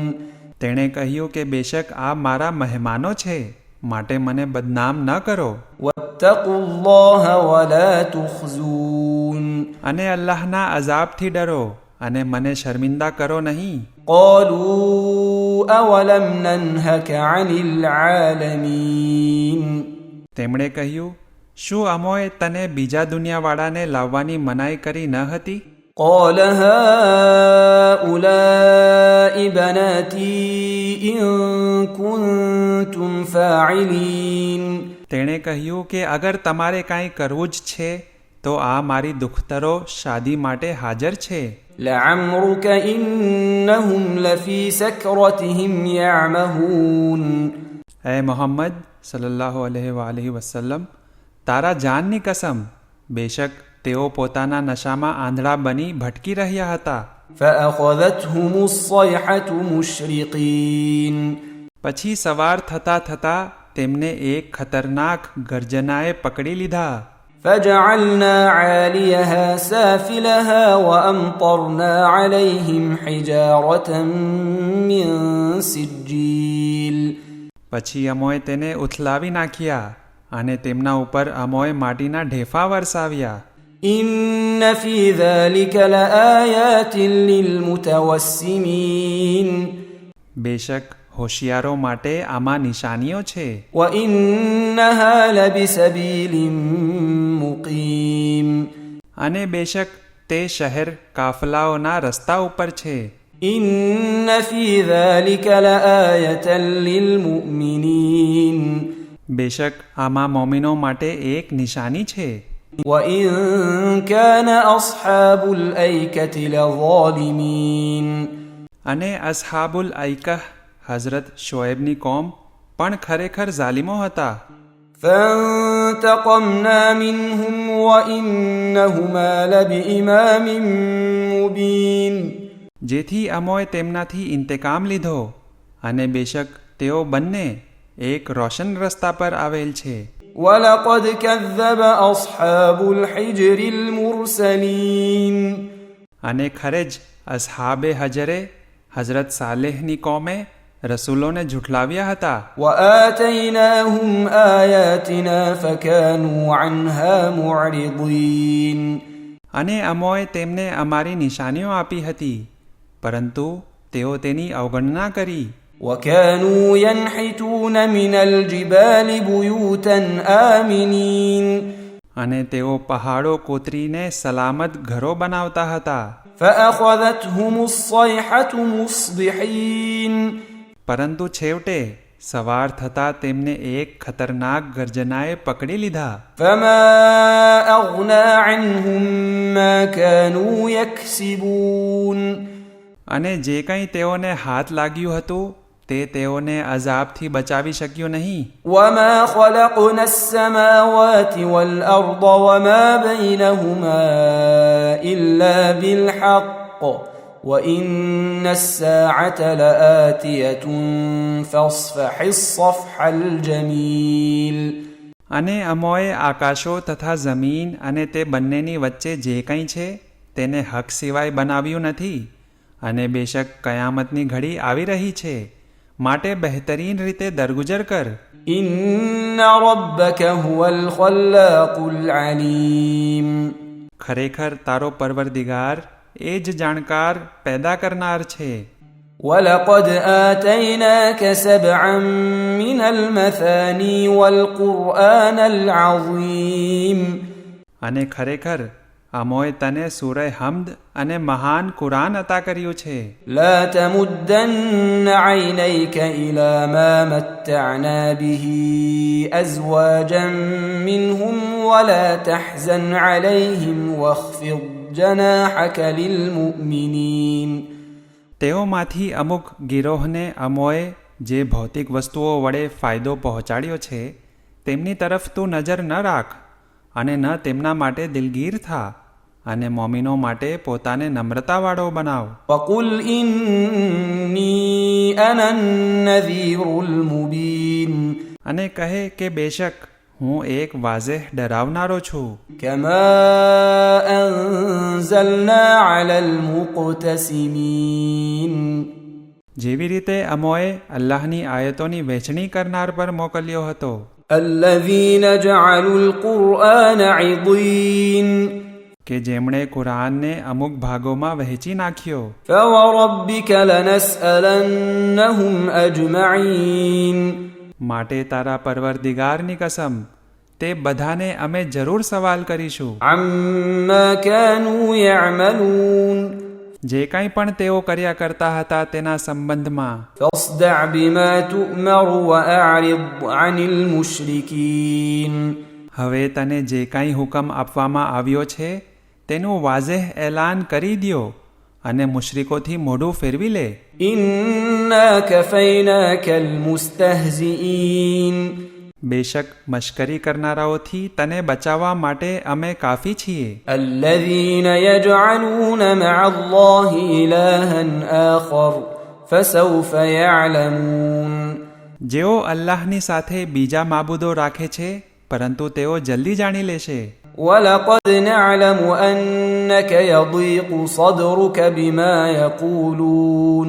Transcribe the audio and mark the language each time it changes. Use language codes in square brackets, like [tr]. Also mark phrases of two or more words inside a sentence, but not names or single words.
[gu] તેણે કહ્યું કે બેશક આ મારા મહેમાનો છે, માટે મને બદનામ ન કરો [ar] واتقوا الله ولا تخزون [gu] અને અલ્લાહના અઝાબથી ડરો અને મને શર્મિંદા કરો નહીં. [ar] قالوا أولم ننهك عن العالمين [gu] તેમણે કહ્યું, શું અમોએ તને બીજા દુનિયાવાળાને લાવવાની મનાઈ કરી ન હતી? [ar] قال هؤلاء بناتي إن كنتم فاعلين [gu] તેણે કહ્યું કે અગર તમારે કાંઈ કરવું જ છે તો આ મારી દુખ્તરો શાદી માટે હાજર છે. [ar] لعمرك إنهم لفي سكرتهم يعمهون [gu] એ મોહમ્મદ [ar] صلى الله عليه وسلم, [gu] તારા જાનની કસમ, બેશક તેઓ પોતાના નશામાં આંધળા બની ભટકી રહ્યા હતા. [ar] فأخذتهم الصيحة مشرقين [gu] પછી સવાર થતા થતા તેમને એક ખતરનાક ગર્જનાએ પકડી લીધા. [ar] فجعلنا عاليها سافلها وأمطرنا عليهم حجارة من سجيل [gu] પછી અમોએ તેને ઉથલાવી નાખ્યા અને તેમના ઉપર અમોએ માટીના ઢેફા વરસાવ્યા. [ar] إن في ذلك لآيات للمتوسمين [gu] બેશક હોશિયારો માટે આમાં નિશાનીઓ છે. [ar] وإنها لبسبيل مقيم [gu] અને બેશક તે શહેર કાફલાઓના રસ્તા ઉપર છે. [ar] إن في ذلك لآية للمؤمنين [gu] બેશક આમાં મોમિનો માટે એક નિશાની છે. [ar] وإن كان أصحاب الأيكة لظالمين [gu] અને અસ્હાબુલ ઐકહ હઝરત શોએબની કોમ પણ ખરેખર ઝાલિમો હતા. [ar] فانتقمنا منهم وإنهما لبإمام مبين. [gu] જેથી અમોએ તેમનાથી ઇન્તકામ લીધો અને બેશક તેઓ બંને એક રોશન રસ્તા પર આવેલ છે. [ar] ولقد كذب أصحاب الحجر المرسلين. [gu] અને ખરે જ અસ્હાબે હજરે હઝરત સાલેહની કોમે રસૂલોને ઝૂઠલાવ્યા હતા. [ar] وآتيناهم آياتنا فكانوا عنها معرضين. [gu] અને અમોએ તેમને અમારી નિશાનીઓ આપી હતી, પરંતુ તેઓ તેની અવગણના કરી. [ar] وكانوا ينحتون من الجبال بيوتا آمنين. [gu] અને તેઓ પહાડો કોતરીને સલામત ઘરો બનાવતા હતા. [ar] فأخذتهم الصيحة مصبحين. [gu] પરંતુ છેવટે સવાર થતાં તેમને એક ખતરનાક ગર્જનાએ પકડી લીધા. [ar] فما أغنى عنهم ما كانوا يكسبون. [gu] અને જે કંઈ તેઓને હાથ લાગ્યું હતું તે તેઓને અઝાબથી બચાવી શક્યું નહીં. [ar] وما خلقنا السماوات والأرض وما بينهما إلا بالحق وإن الساعة لآتية فاصفح الصفح الجميل. [gu] અને અમોએ આકાશો તથા જમીન અને તે બંનેની વચ્ચે જે કંઈ છે તેને હક સિવાય બનાવ્યું નથી, અને બેશક કયામતની ઘડી આવી રહી છે, માટે બહેતરીન રીતે દરગુજર કર. [ar] إن ربك هو الخلاق العليم. [gu] ખરેખર તારો પરવરદિગાર એ જ જાણકાર પેદા કરનાર છે. [ar] ولقد آتيناك سبعا من المثاني والقرآن العظيم. [gu] અને ખરેખર અમોએ તને સૂરહ હમ્દ અને મહાન કુરાન અતા કર્યું છે. [ar] لا تمدن عينيك إلى ما متعنا به أزواجا منهم ولا تحزن عليهم واخفض جناحك للمؤمنين. [gu] તેઓમાંથી અમુક ગિરોહને અમોએ જે ભૌતિક વસ્તુઓ વડે ફાયદો પહોંચાડ્યો છે તેમની તરફ તું નજર ન રાખ, અને ન તેમના માટે દિલગીર થા, અને મોમિનો માટે પોતાને નમ્રતાવાળો બનાવ. [ar] وقل إني أنا النذير المبين. [gu] અને કહે કે બેશક હું એક વાઝેહ ડરાવનારો છું. [ar] كما أنزلنا على المقتسمين. [gu] જેવી રીતે અમોએ અલ્લાહની આયતોની વહેંચણી કરનાર પર મોકલ્યો હતો. [ar] الذين جعلوا القرآن عضين. [gu] કે જેમણે કુરાનને અમુક ભાગોમાં વહેંચી નાખ્યો. [ar] فوربك لنسألنهم أجمعين. [gu] માટે તારા પરવરદિગારની કસમ, તે બધાને અમે જરૂર સવાલ કરીશું. [ar] عما كانوا يعملون. [gu] જે કંઈ પણ તેઓ કર્યા કરતા હતા તેના સંબંધમાં. [ar] فاصدع بما تؤمر وأعرض عن المشركين. [gu] હવે તને જે કંઈ હુકમ આપવામાં આવ્યો છે તેનું વાઝેહ એલાન કરી દ્યો, અને મુશ્રિકોથી મોઢું ફેરવી લે. [ar] إنا كفيناك المستهزئين. [gu] બેશક મશ્કરી કરનારાઓથી તને બચાવવા માટે અમે કાફી છીએ. [ar] الذين يجعلون مع الله إلها آخر فسوف يعلمون. [gu] જેઓ અલ્લાહની સાથે બીજા માબૂદો રાખે છે, પરંતુ તેઓ જલ્દી જાણી લેશે. [ar] ولقد نعلم أنك يضيق صدرك بما يقولون.